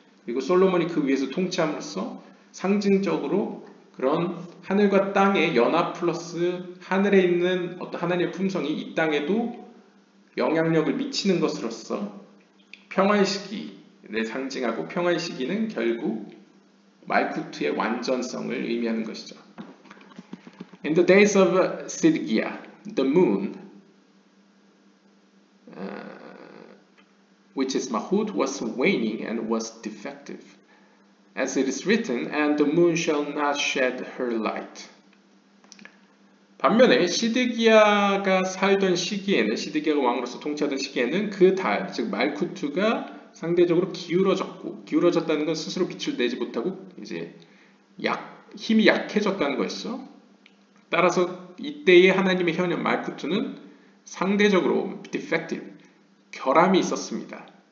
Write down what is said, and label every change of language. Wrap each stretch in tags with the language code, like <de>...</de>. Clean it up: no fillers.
<ko>그리고 솔로몬이 그 위에서 통치함으로써 상징적으로 그런 하늘과 땅의 연합 플러스 하늘에 있는 어떤 하나님의 품성이 이 땅에도 영향력을 미치는 것으로서 평화의 시기를 상징하고 평화의 시기는 결국 말쿠트의 완전성을 의미하는 것이죠.</ko> <en>In the days of Sidkia, the moon, which is Mahut, was waning and was defective. As it is written, and the moon shall not shed her light.</en> <ko>반면에 시드기야가 살던 시기에는, 시드기야가 왕으로서 통치하던 시기에는 그 달, 즉 말쿠트가 상대적으로 기울어졌다는 건 스스로 빛을 내지 못하고 이제 힘이 약해졌다는 것이죠. 따라서 이때의 하나님의 현현 말쿠트는 상대적으로 defective, 결함이 있었습니다.</ko>